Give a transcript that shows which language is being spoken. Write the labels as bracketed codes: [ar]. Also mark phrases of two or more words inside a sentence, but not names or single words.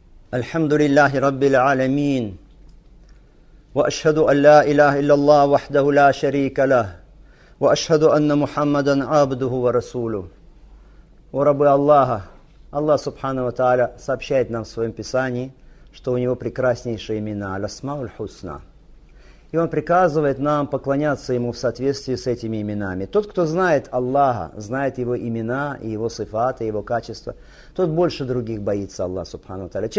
[ar] الحمد لله رب العالمين وأشهد أن لا إله إلا الله وحده لا شريك له وأشهد أن محمدا عبده ورسوله. [ru] О рабы Аллаха, [ar] الله سبحانه وتعالى [ru] сообщает нам в своем Писании, что у Него прекраснейшие имена, [ar] الأسماء الحسنى. [ru] И Он приказывает нам поклоняться Ему в соответствии с этими именами. Тот, кто знает Аллаха, знает Его имена, и Его сифаты, и Его качества, тот больше других боится [ar] الله سبحانه وتعالى.